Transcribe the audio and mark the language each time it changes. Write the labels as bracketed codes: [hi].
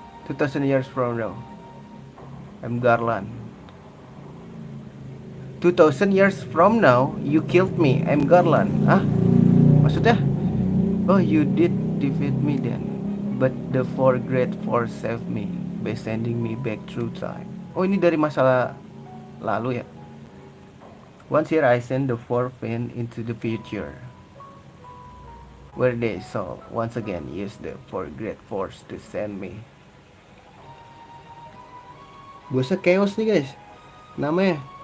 [en] "2,000 years from now, I'm Garland. 2,000 years from now, you killed me. I'm Garland." [id] Hah? Maksudnya? [en] Oh, you did defeat me then. But the four great force saved me by sending me back through time. [id] Oh, ini dari masalah lalu ya. [en] Once here I send the four fin into the future, where they shall once again use the four great force to send me. [id] Bosnya chaos nih guys. Namanya.